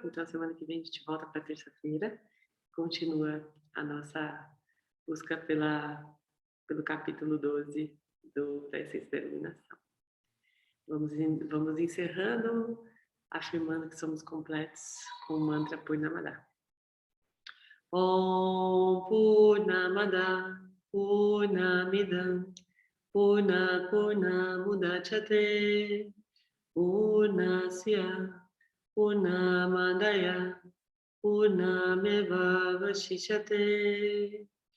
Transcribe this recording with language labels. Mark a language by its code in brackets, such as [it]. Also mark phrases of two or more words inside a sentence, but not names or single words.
[pt] Então, semana que vem a gente volta para terça-feira. Continua a nossa busca pelo capítulo 12 do Essência da Iluminação. Vamos encerrando, afirmando que somos completos com o mantra Purnamada. [sa] ॐ पूर्णमदः पूर्णमिदं पूर्णमुदच्यते पूर्णस्य पूर्णमादाय पूर्णमेव वशिष्यते.